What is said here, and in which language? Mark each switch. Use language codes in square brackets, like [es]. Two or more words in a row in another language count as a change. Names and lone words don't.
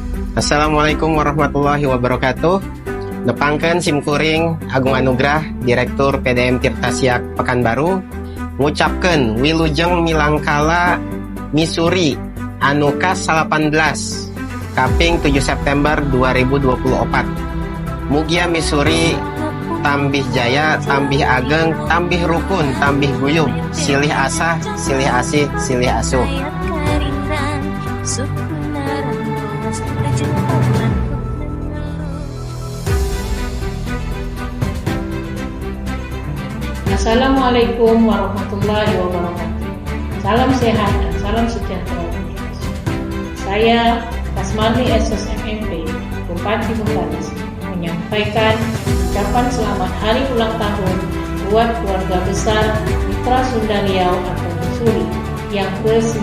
[ar] السلام عليكم ورحمة الله وبركاته. [su] Nepangkeun simkuring Agung Anugrah, Direktur PDM Tirtasiak Pekanbaru, ngucapkeun wilujeng milangkala Missouri anu kas 18 kaping 7 September 2024. Mugia Missouri tambih jaya, tambih ageng, tambih rukun, tambih guyub, silih asah, silih asih, silih asuh. [ar] السلام عليكم ورحمة الله وبركاته. [id] Salam sehat dan salam sejahtera. Saya Kasmani SSMMP, Bupati Bengkalis, menyampaikan ucapan selamat hari ulang tahun buat keluarga besar Mitra Sunda Riau atau Missouri yang ke-19.